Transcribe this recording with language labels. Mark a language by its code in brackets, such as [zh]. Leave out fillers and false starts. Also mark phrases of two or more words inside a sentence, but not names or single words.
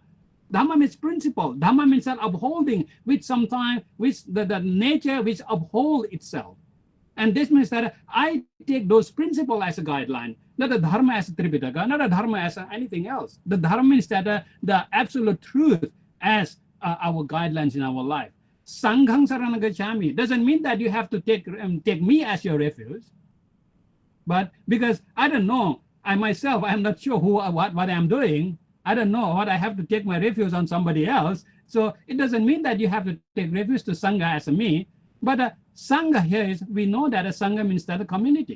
[en] Dhamma means principle. Dhamma means that upholding, which sometimes, which the nature which uphold itself. And this means that I take those principles as a guideline, not the dharma as a tripitaka, not the dharma as anything else. The dharma means that the absolute truth as our guidelines in our life. [pi] Sanghang sarana gacchami [en] doesn't mean that you have to take me as your refuge, but because I don't know, I myself, I'm not sure what I'm doing. I don't know what I have to take my refuge on somebody else. So it doesn't mean that you have to take refuge to Sangha as a me, but Sangha here is, we know that a Sangha means that a community.